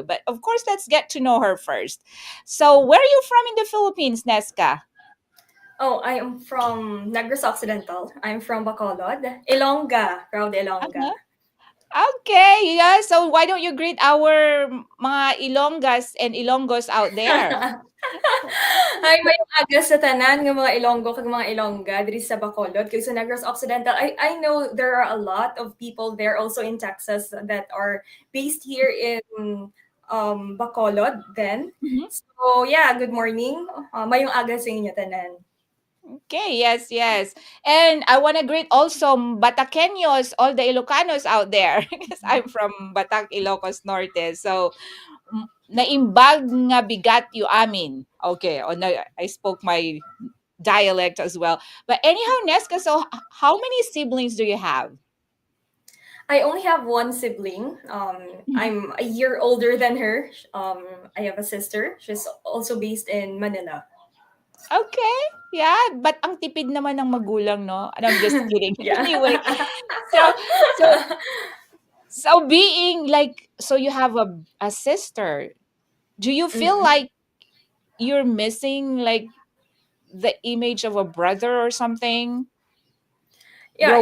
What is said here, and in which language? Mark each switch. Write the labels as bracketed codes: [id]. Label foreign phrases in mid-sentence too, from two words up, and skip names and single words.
[en] But of course, let's get to know her first. So, where are you from in the Philippines, Neska? Oh, I am from Negros Occidental. I'm from Bacolod, Ilongga, proud Ilongga. Uh-huh. Okay, yeah. So why don't you greet our mga Ilonggas and Ilonggos out there? Hi, [hil] may aga sa tanan ng mga Ilonggo kag mga Ilongga diri sa Bacolod kag sa Negros Occidental. [en] I know there are a lot of people there also in Texas that are based here in Bacolod then. Mhm. So yeah, good morning. [hil] Mayong aga sa inyo tanan. [en] Okay, yes, yes. And I want to greet also Bataqueños, all the Ilocanos out there, because I'm from Batac, Ilocos Norte. [ilo] So, naimbag nga bigat yu amin. [en] Okay, I spoke my dialect as well. But anyhow, Nesca, so how many siblings do you have? I only have one sibling. Mhm. I'm a year older than her. I have a sister. She's also based in Manila. Okay. Yeah, but [tl] ang tipid naman ng magulang, [en] no? And I'm just kidding. Yeah. Anyway, so so so being like so you have a sister. Do you feel Mm. like you're missing like the image of a brother or something Yeah,